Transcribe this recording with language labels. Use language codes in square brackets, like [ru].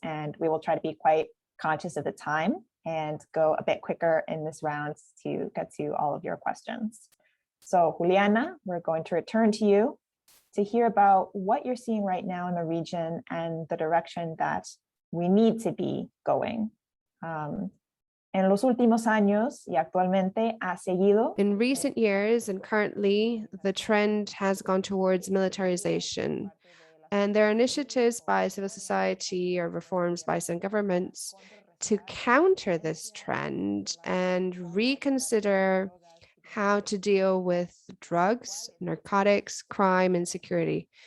[en] And we will try to be quite conscious of the time and go a bit quicker in this round to get to all of your questions. So Juliana, we're going to return to you to hear about what you're seeing right now in the region and the direction that we need to be going. [es] En los últimos años y actualmente ha seguido. [en] In recent years and currently, the trend has gone towards militarization. And there are initiatives by civil society or reforms by some governments to counter this trend and reconsider how to deal with drugs, narcotics, crime, and security.